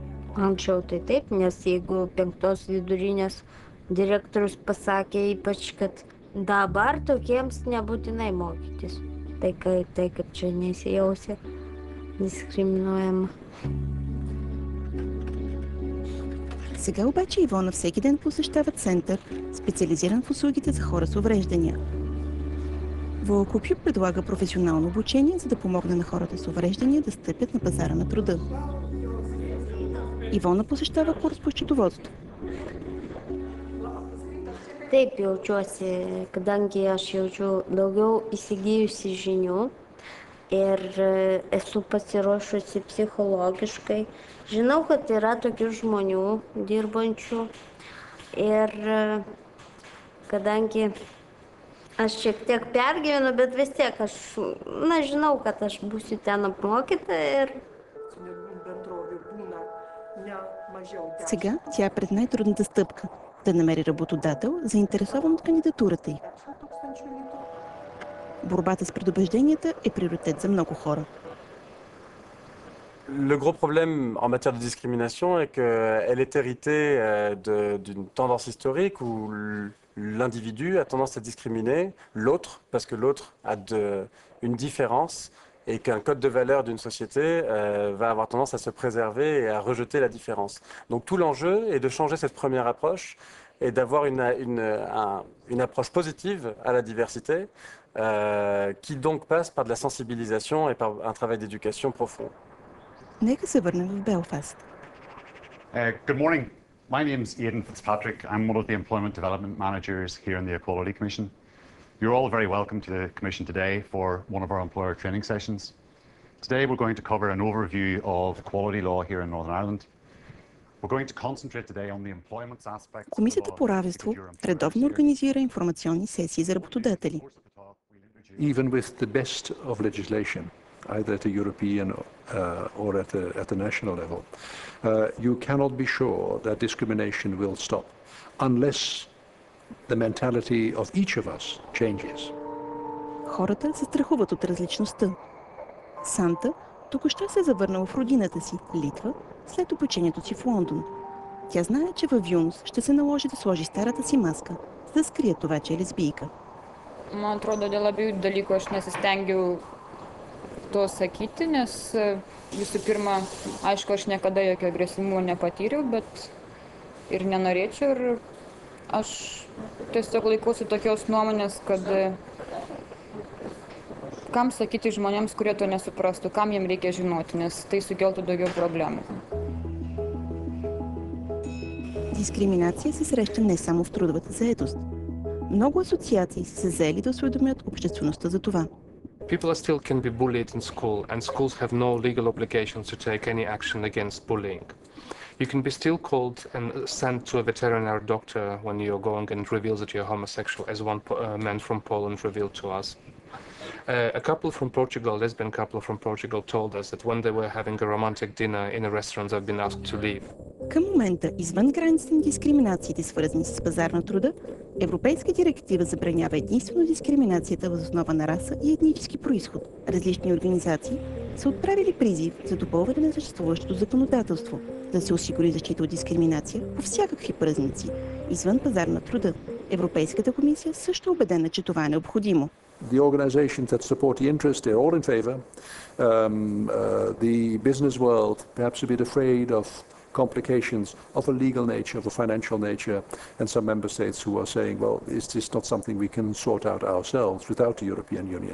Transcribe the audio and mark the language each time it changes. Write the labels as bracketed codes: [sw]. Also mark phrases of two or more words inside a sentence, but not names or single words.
[lt] Anksčiau tai taip, nes jeigu 5 vidurinės direktorius pasakė ypač, kad dabar tokiems nebūtinai mokytis. Tai kaip čia nesijausia дискриминуема. [bg] Сега обаче Ивона всеки ден посещава център, специализиран в услугите за хора с увреждания. Волокопюк предлага професионално обучение, за да помогне на хората с увреждания да стъпят на пазара на труда. Ивона посещава курс по счетоводство. [lt] Taip, jaučiuosi, kadangi aš jaučiu daugiau įsigijusi žinių ir esu pasiruošusi psichologiškai. Žinau, kad yra tokių žmonių dirbančių ir kadangi aš šiek tiek pergyvenu, bet vis tiek aš, žinau, kad aš būsiu ten apmokyta ir... [bg] Сега тя е пред най-трудната стъпка – да намери работодател, заинтересован от кандидатурата й. Борбата с предубежденията е приоритет за много хора. [fr] Le gros problème en matière de discrimination est qu'elle est héritée d'une tendance historique où l'individu a tendance à discriminer l'autre parce que l'autre a une différence et qu'un code de valeur d'une société va avoir tendance à se préserver et à rejeter la différence. Donc tout l'enjeu est de changer cette première approche et d'avoir une approche positive à la diversité qui donc passe par de la sensibilisation et par un travail d'éducation profond. [bg] Нека се върнем в Белфаст. [en] Good morning. My name is Aidan Fitzpatrick. I'm one of the Employment Development Managers here in the Equality Commission. You're all very welcome to the Commission today for one of our employer training sessions. Today we're going to cover an overview of equality law here in Northern Ireland. We're going to concentrate today on the employment aspects. [bg] Комисията по равенство редовно организира информационни сесии за работодатели. [en] Even with the best of legislation, either at a European or at the national level, you cannot be sure that discrimination will stop unless the mentality of each of us changes. [bg] Хората се страхуват от различността. Санта току-що се е завърнала в родината си, Литва, след обучението си в Лондон. Тя знае, че във Вилнюс ще се наложи да сложи старата си маска, за да скрие това, че е лесбийка. [lt] Man atrodo, dėl abiejų dalykų aš nesistengiau to sakyti, nes visų pirma, aišku, aš niekada jokio agresyvumo nepatyriau, bet ir nenorėčiau. Ir aš tiesiog laikausi tokios nuomonės, kad kam sakyti žmonėms, kurie to nesuprastų, kam jiem reikia žinoti, nes tai sukeltų daugiau problemų. [bg] Дискриминация се среща не само в трудовата заетост. Много асоциации са се заели да осведомят обществеността за това. [en] People still can be bullied in school, and schools have no legal obligations to take any action against bullying. You can be still called and sent to a veterinary doctor when you're going and reveal that you're homosexual, as one man from Poland revealed to us. A couple from Portugal, lesbian couple from Portugal, told us that when they were having a romantic dinner in a restaurant, they've been asked to leave. [bg] Към момента, извън границите на дискриминациите, свързани с пазар на труда, Европейска директива забранява единствено дискриминацията въз основа на раса и етнически произход. Различни организации са отправили призив за допълване на съществуващото законодателство, да се осигури защита от дискриминация по всякакви празници, извън пазар на труда. Европейската комисия също е убедена, че това е необходимо. [en] The organizations that support the interest, they're all in favor. The business world, perhaps a bit afraid of complications of a legal nature, of a financial nature, and some member states who are saying, well, is this not something we can sort out ourselves without the European Union?